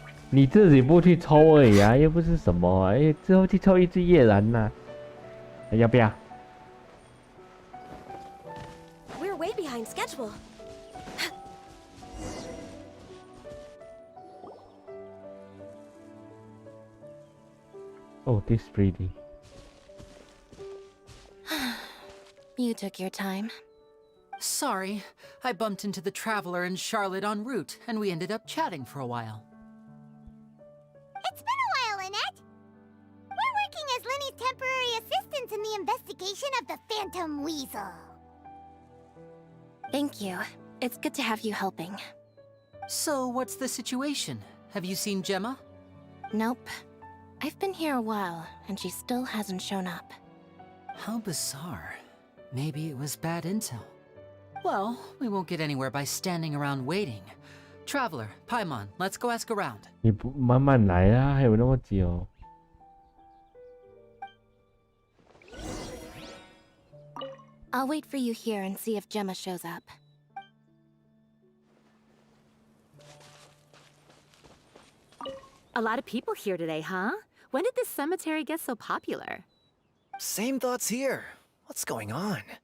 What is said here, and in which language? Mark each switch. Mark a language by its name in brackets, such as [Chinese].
[Chinese] 你自己不去抽而已啊，又不是什么啊，之后去抽一只夜兰呐、要不要？ [English] We're way behind schedule. Oh, this pretty. You took your time. Sorry, I bumped into the Traveler and Charlotte en route, and we ended up chatting for a while. It's been a while, Lynette. We're working as Linny's temporary assistants in the investigation of the Phantom Weasel. Thank you. It's good to have you helping. So, what's the situation? Have you seen Gemma? Nope. I've been here a while, and she still hasn't shown up. How bizarre. Maybe it was bad intel. Well, we won't get anywhere by standing around waiting. Traveler, Paimon, let's go ask around. [Chinese] 你不慢慢来啊，还有那么久。 [English] I'll wait for you here and see if Gemma shows up. A lot of people here today, huh? When did this cemetery get so popular? Same thoughts here. What's going on?